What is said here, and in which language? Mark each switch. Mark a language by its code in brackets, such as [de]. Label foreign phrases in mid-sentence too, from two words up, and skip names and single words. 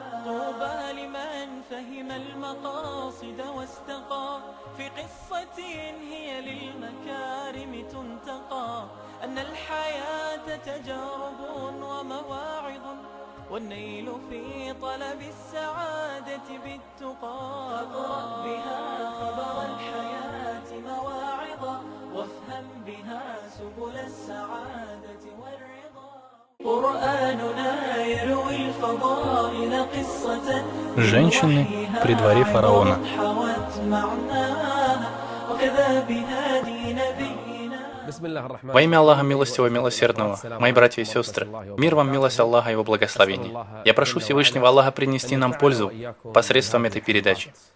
[ar] طوبى لمن فهم المقاصد واستقى في قصة هي للمكارم تنتقى، أن الحياة تجارب ومواعظ، والنيل في طلب السعادة بالتقى. فاقرأ بها خبر الحياة مواعظا، وافهم بها سبل السعادة والرضا. قرآننا يروي الفضائل قصة [ru] Женщины при дворе фараона. Во имя Аллаха Милостивого и Милосердного, мои братья и сестры, мир вам, милость Аллаха и Его благословение. Я прошу Всевышнего Аллаха принести нам пользу посредством этой передачи.